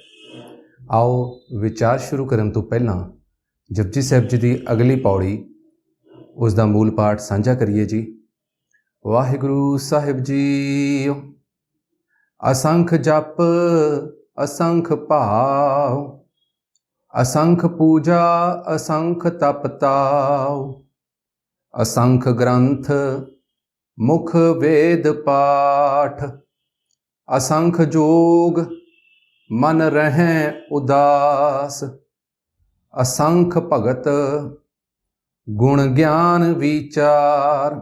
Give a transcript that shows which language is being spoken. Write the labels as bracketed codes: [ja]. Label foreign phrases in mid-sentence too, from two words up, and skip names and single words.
[pa] ਆਓ ਵਿਚਾਰ ਸ਼ੁਰੂ ਕਰਨ ਤੋਂ ਪਹਿਲਾਂ ਜਪਜੀ ਸਾਹਿਬ ਜੀ ਦੀ ਅਗਲੀ ਪੌੜੀ, ਉਸ ਦਾ ਮੂਲ ਪਾਠ ਸਾਂਝਾ ਕਰੀਏ ਜੀ। ਵਾਹਿਗੁਰੂ ਸਾਹਿਬ ਜੀ। ਅਸੰਖ ਜਪ ਅਸੰਖ ਭਾਵ, ਅਸੰਖ ਪੂਜਾ ਅਸੰਖ ਤਪ ਤਾਵ, ਅਸੰਖ ਗ੍ਰੰਥ ਮੁਖ ਵੇਦ ਪਾਠ, ਅਸੰਖ ਜੋਗ ਮਨ ਰਹੇਂ ਉਦਾਸ, ਅਸੰਖ ਭਗਤ ਗੁਣ ਗਿਆਨ ਵਿਚਾਰ,